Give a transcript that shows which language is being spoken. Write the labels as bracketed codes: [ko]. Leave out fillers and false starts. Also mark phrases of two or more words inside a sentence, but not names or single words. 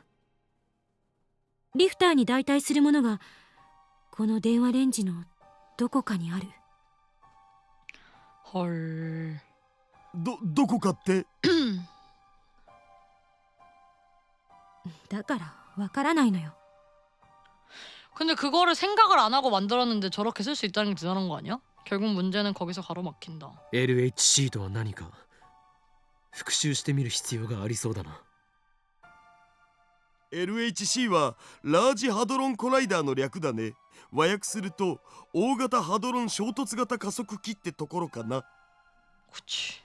[ja] リフターに代替するものがこの電話レンジのどこかにある。 [ko] 헐 [ja] どこかって？だからわからないのよ。 [ko] 근데 그거를 생각을 안 하고 만들었는데 저렇게 쓸 수 있다는 게 대단한 거 아니야? 결국 문제는 거기서 가로막힌다. [ja] LHC とは何か復習してみる必要がありそうだな。 LHC はラージハドロンコライダーの略だね。和訳すると大型ハドロン衝突型加速器ってところかな。 [ko] 그치